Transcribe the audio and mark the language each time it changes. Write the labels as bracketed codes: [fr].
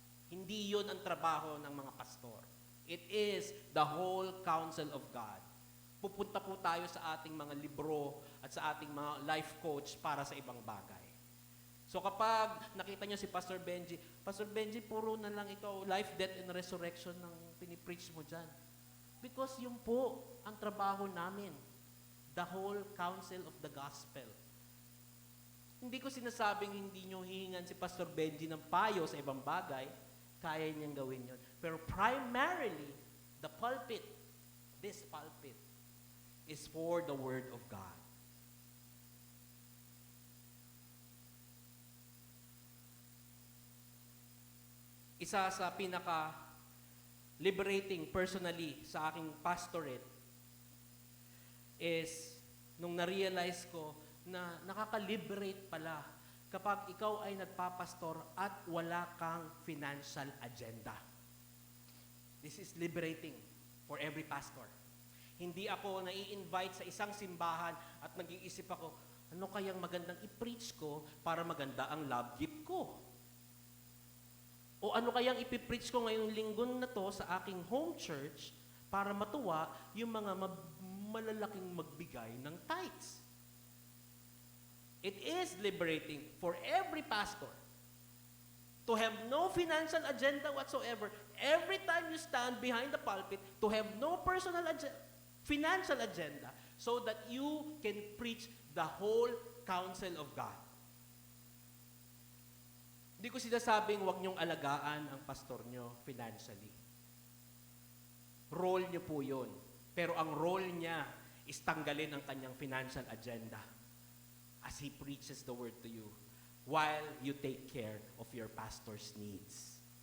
[tl] Hindi yun ang trabaho ng mga pastor. [en] It is the whole counsel of God. [tl] Pupunta po tayo sa ating mga libro at sa ating mga life coach para sa ibang bagay. So kapag nakita nyo si Pastor Benji, puro na lang ikaw, [en] life, death, and resurrection [tl] ng pinipreach mo dyan. [en] Because [tl] yun po ang trabaho namin. [en] The whole counsel of the gospel. [tl] Hindi ko sinasabing hindi nyo hihingan si Pastor Benji ng payo sa ibang bagay. Kaya niyang gawin yun. [en] Pero primarily, the pulpit, this pulpit, is for the Word of God. [tl] Isa sa pinaka-liberating personally sa aking pastorate is nung na-realize ko na nakaka-liberate pala kapag ikaw ay nagpapastor at wala kang financial agenda. [en] This is liberating for every pastor. [tl] Hindi ako nai-invite sa isang simbahan at nag-iisip ako, ano kayang magandang i-preach ko para maganda ang love gift ko? O ano kayang ipipreach ko ngayong linggo na to sa aking home church para matuwa yung mga malalaking magbigay ng tithes? [en] It is liberating for every pastor to have no financial agenda whatsoever. Every time you stand behind the pulpit, to have no personal financial agenda so that you can preach the whole counsel of God. [tl] Hindi ko sinasabing huwag niyong alagaan ang pastor niyo financially. Role niyo po yun. Pero ang role niya is tanggalin ang kanyang financial agenda. [en] as he preaches the word to you while you take care of your pastor's needs.